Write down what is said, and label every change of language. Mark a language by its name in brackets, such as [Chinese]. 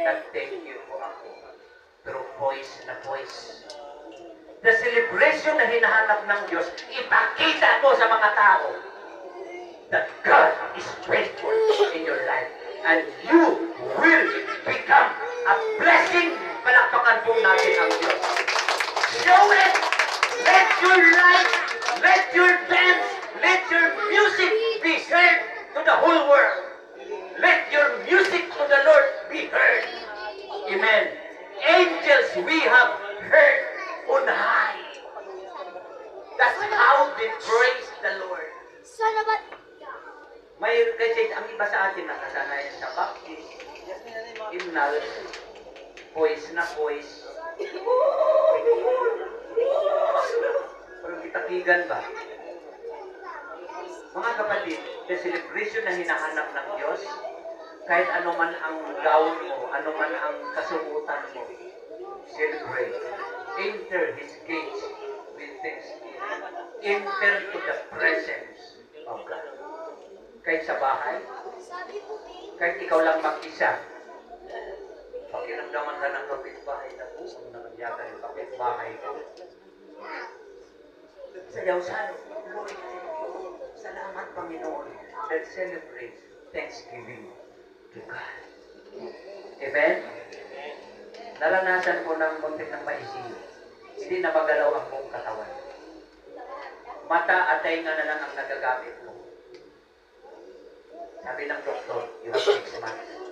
[Filipino] Nag-thank you po ako. Through voice na voice. The celebration na hinahanap ng Diyos, ipakita mo sa mga tao [English] that God is faithful in your life. And you will become a blessing. [Filipino] Palakpakan po natin ang Diyos. [English] Show it! Let your life, let your dance, let your music be heard to the whole world. Let your music to the Lord be heard. Amen. Angels we have heard on high. That's how they praise the Lord. [Filipino] Sana ba? May kasi ang iba sa atin nakasanayan sa baptist, hymnal, voice na voice. Parang kitakigan ba? Mga kapatid, [English] the celebration [Filipino] na hinahanap ng Diyos, kahit ano man ang gown mo, ano man ang kasuotan mo, celebrate. [English] Enter His gates with thanksgiving. Enter to the presence of God. [Filipino] Kahit sa bahay, Sabi ko, kahit ikaw lang mag-isa, pakiramdaman ka ng kapitbahay na po, ang nangyayari yung kapitbahay ko. Sayaw sa Lord. Salamat, Panginoon. [English] Let's celebrate Thanksgiving to God. Amen? [Filipino] Naranasan ko ng muntik ng maisiyo. Hindi na magalaw ang buong katawan. Mata at tainga na lang ang nagagamit mo. Sabi ng doktor, [English] you have 6 months.